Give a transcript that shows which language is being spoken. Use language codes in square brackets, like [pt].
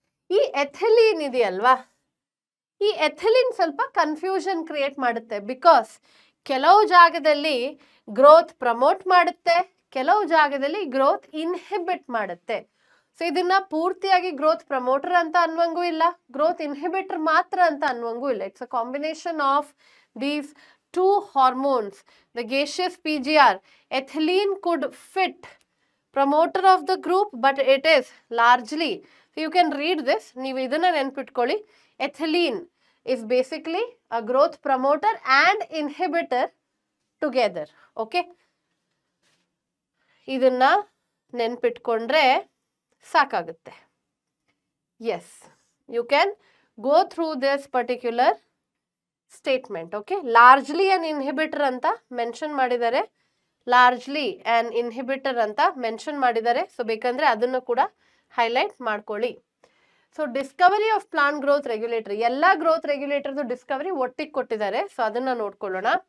[kn] ಈ ಎಥಿಲೀನ್ ಇದೆಯಲ್ವಾ, ಈ ಎಥಿಲಿನ್ ಸ್ವಲ್ಪ ಕನ್ಫ್ಯೂಷನ್ ಕ್ರಿಯೇಟ್ ಮಾಡುತ್ತೆ, ಬಿಕಾಸ್ ಕೆಲವು ಜಾಗದಲ್ಲಿ ಗ್ರೋತ್ ಪ್ರಮೋಟ್ ಮಾಡುತ್ತೆ, ಕೆಲವು ಜಾಗದಲ್ಲಿ ಗ್ರೋತ್ ಇನ್ಹಿಬಿಟ್ ಮಾಡುತ್ತೆ. ಸೊ ಇದನ್ನ ಪೂರ್ತಿಯಾಗಿ ಗ್ರೋತ್ ಪ್ರಮೋಟರ್ ಅಂತ ಅನ್ನುವಂಗೂ ಇಲ್ಲ, ಗ್ರೋತ್ ಇನ್ಹಿಬಿಟರ್ ಮಾತ್ರ ಅಂತ ಅನ್ನುವಂಗೂ ಇಲ್ಲ. [en] It's a combination of these 2 hormones. The gaseous PGR, ethylene could fit promoter of the group, but it is largely, so you can read this, [kn] ನೀವು ಇದನ್ನ ನೆನ್ಪಿಟ್ಕೊಳ್ಳಿ. [en] ethylene is basically a growth promoter and inhibitor together. [kn] Okay, ಇದನ್ನ ನೆನ್ಪಿಟ್ಕೊಂಡ್ರೆ ಸಾಕಾಗುತ್ತೆ. [en] Yes, you can go through this particular statement. Okay, largely an inhibitor [kn] ಅಂತ mention ಮಾಡಿದ್ದಾರೆ, [en] Largely an inhibitor ಅಂತ mention ಮಾಡಿದ್ದಾರೆ. [kn] So ಬೇಕಂದ್ರೆ ಅದನ್ನು ಕೂಡ ಹೈಲೈಟ್ ಮಾಡ್ಕೊಳ್ಳಿ. So Discovery of plant growth regulator, ಎಲ್ಲ ಗ್ರೋತ್ ರೆಗ್ಯುಲೇಟರ್ದು ಡಿಸ್ಕವರಿ ಒಟ್ಟಿಗೆ ಕೊಟ್ಟಿದ್ದಾರೆ. ಸೊ ಅದನ್ನ ನೋಡ್ಕೊಳ್ಳೋಣ.